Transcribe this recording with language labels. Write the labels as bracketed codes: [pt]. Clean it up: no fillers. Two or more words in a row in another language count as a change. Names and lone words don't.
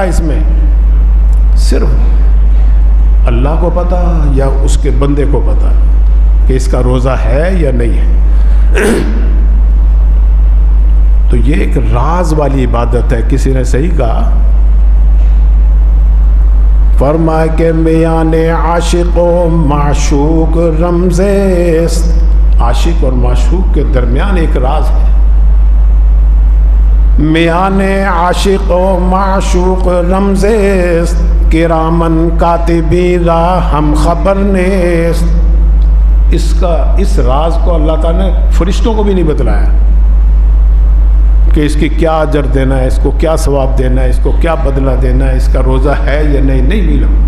[ur] اس میں صرف اللہ کو پتہ یا اس کے بندے کو پتہ کہ اس کا روزہ ہے یا نہیں ہے۔ تو یہ ایک راز والی عبادت ہے۔ کسی نے صحیح کہا، فرمائے کہ [fa] میان عاشق و معشوق رمز است، [ur] عاشق اور معشوق کے درمیان ایک راز ہے۔ [fa] میان عاشق و معشوق رمز است، کرامن کاتبین را ہم خبر نیست۔ [ur] اس راز کو اللہ تعالیٰ نے فرشتوں کو بھی نہیں بتلایا کہ اس کی کیا اجر دینا ہے، اس کو کیا ثواب دینا ہے، اس کو کیا بدلہ دینا ہے، اس کا روزہ ہے یا نہیں ملا۔